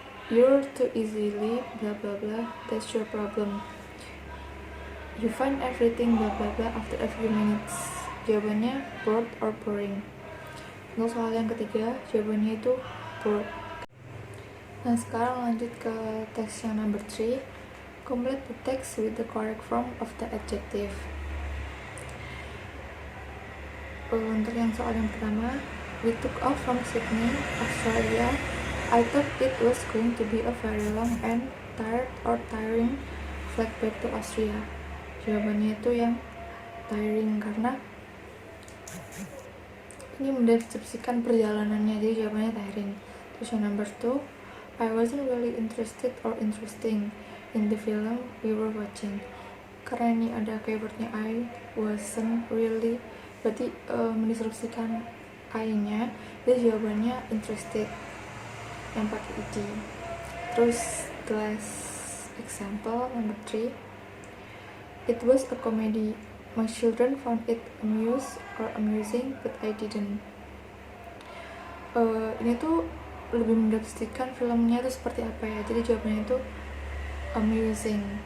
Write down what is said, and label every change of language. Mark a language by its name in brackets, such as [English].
[English] You're too easily blah blah blah, that's your problem. You find everything blah blah blah after a few minutes. [Indonesian] Jawabannya bored or boring. Untuk soal yang ketiga, jawabannya itu bored. Nah, sekarang lanjut ke teks yang [English] number 3, complete the text with the correct form of the adjective. [Indonesian] Untuk yang soal yang pertama, [English] we took off from Sydney, Australia. I thought it was going to be a very long and tired or tiring flight back to Austria. [Indonesian] Jawabannya itu yang tiring karena ini mendeskripsikan perjalanannya, jadi jawabannya tiring. Terus yang [English] number 2, I wasn't really interested or interesting in the film we were watching. [Indonesian] Karena ini ada keywordnya I wasn't really, berarti mendeskripsikan I-nya, jadi jawabannya interested yang pakai ed. [English] Terus the last example number 3, it was a comedy. My children found it amusing, but I didn't. [Indonesian] Ini tuh lebih mendeskripsikan filmnya itu seperti apa ya. Jadi jawabannya itu amusing.